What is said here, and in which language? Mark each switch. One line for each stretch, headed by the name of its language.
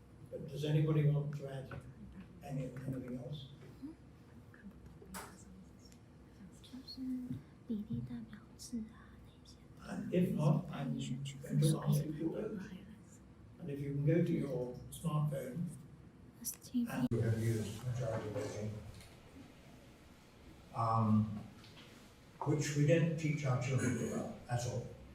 English: But does anybody want to add anything else?
Chinese: 就是比例代表制啊那些。
English: And if not, I'm going to ask you to vote. And if you can go to your smartphone and you have used majority voting, which we don't teach our children about at all.